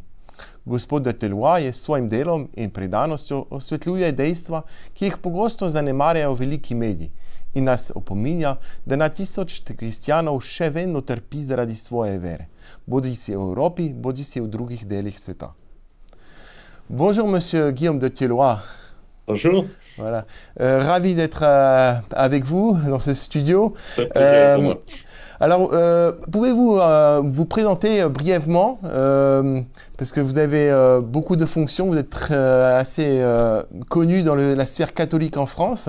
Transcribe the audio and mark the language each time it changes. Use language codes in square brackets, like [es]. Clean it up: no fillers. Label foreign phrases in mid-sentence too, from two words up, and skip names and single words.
[sl] Gospod de Teloa je s svojim delom in predanostjo osvetljuje dejstva, ki jih pogosto zanemarjajo veliki mediji in nas opominja, da na tisoč kristjanov še vedno trpi zaradi svoje vere, bodisi v Evropi, bodisi v drugih delih sveta. [fr] Bonjour, monsieur Guillaume de Teloa. Bonjour. Voilà. Ravi d'être avec vous dans ce studio. Alors, pouvez-vous vous présenter brièvement, parce que vous avez beaucoup de fonctions, vous êtes assez connu dans la sphère catholique en France.